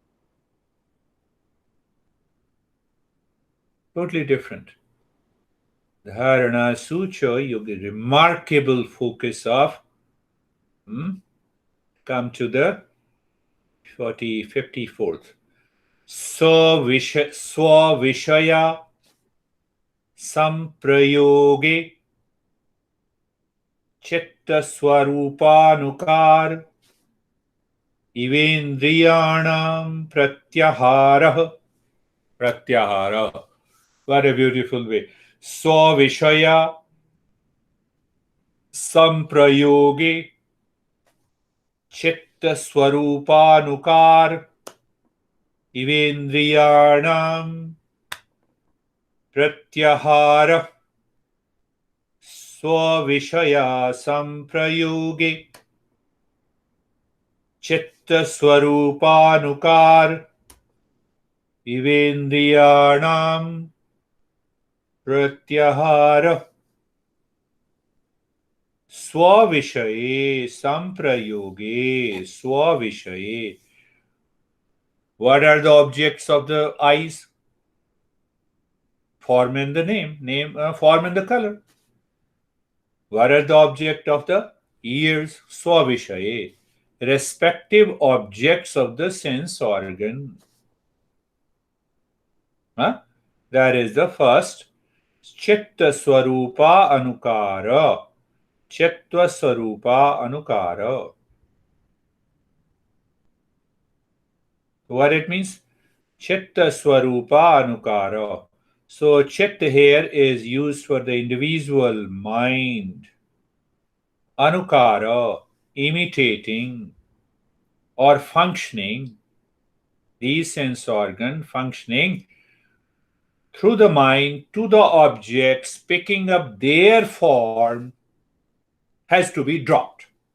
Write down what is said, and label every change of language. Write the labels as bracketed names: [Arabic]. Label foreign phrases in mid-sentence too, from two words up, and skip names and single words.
[English] Totally different. Dharana Sutra, you get remarkable focus of, come to the 54th. [Sanskrit] Swavishaya samprayoge chitta swarupanukar Ivendriyanam pratyahara. [English] What a beautiful way. [Sanskrit] Svavishaya samprayoge chitta swarupanukar Ivendriyanam pratyahara. Svavishaya samprayoge chitta swarupanukar Ivendriyanam pratyahara. Swavishaye samprayoge. Swavishaye. [English] What are the objects of the eyes? Form and the form and the color. What are the object of the ears? Swavishaye. Respective objects of the sense organ. That is the first. [Sanskrit] Chitta swarupa anukara. Chitta swarupa anukara. [English] What it means? [Sanskrit] Chitta swarupa anukara. [English] So chitta here is used for the individual mind. Anukara, imitating or functioning, these sense organ functioning through the mind to the objects, picking up their form, has to be dropped.